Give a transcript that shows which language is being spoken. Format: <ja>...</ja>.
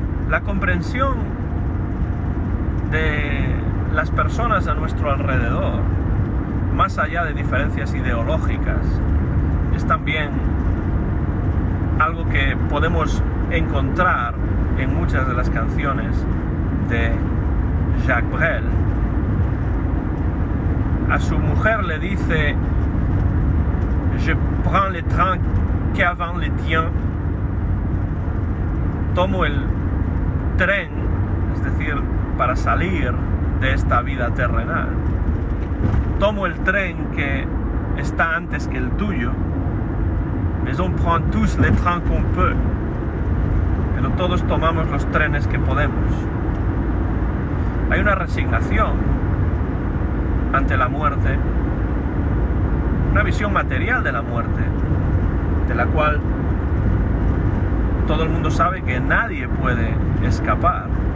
<es>La comprensión de las personas a nuestro alrededor, más allá de diferencias ideológicas, es también algo que podemos encontrar en muchas de las canciones de Jacques Brel. A su mujer le dice:</es> <fr>je prends le train qu'avant le tien.</fr> <es>Tomo el tren, es decir, para salir de esta vida terrenal. Tomo el tren que está antes que el tuyo.</es> <fr>Mais on prend tous les trains qu'on peut.</fr> <es>Pero todos tomamos los trenes que podemos. Hay una resignación ante la muerte, una visión material de la muerte, de la cual todo el mundo sabe que nadie puede escapar.</es>